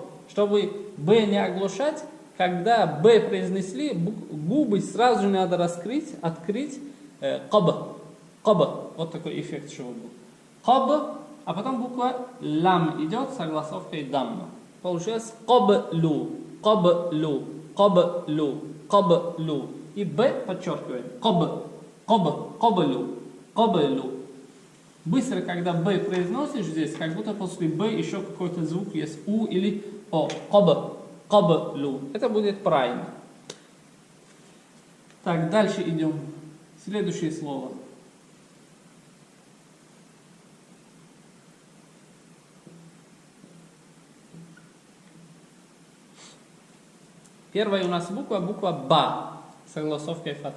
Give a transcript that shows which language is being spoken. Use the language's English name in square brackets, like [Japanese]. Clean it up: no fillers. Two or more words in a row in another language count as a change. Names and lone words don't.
[Russian] Чтобы Б не оглушать, когда Б произнесли, губы сразу же надо раскрыть, открыть. [Arabic] قب، قب. [Russian] Вот такой эффект, чтобы был. Каб, а потом буква лам идет с огласовкой дамма. Получилось [Arabic] قبلُ، قبلُ، قبلُ، قبلُ. [Russian] И Б подчеркиваем. [Arabic] قب، قب، قبلُ، قبلُ. [Russian] Быстро, когда Б произносишь здесь, как будто после Б еще какой-то звук есть У или О. [Arabic] قب، قبلُ. [Russian] Это будет правильно. Так, дальше идем. Следующее слово. Первая у нас буква ба, с огласовкой фатха.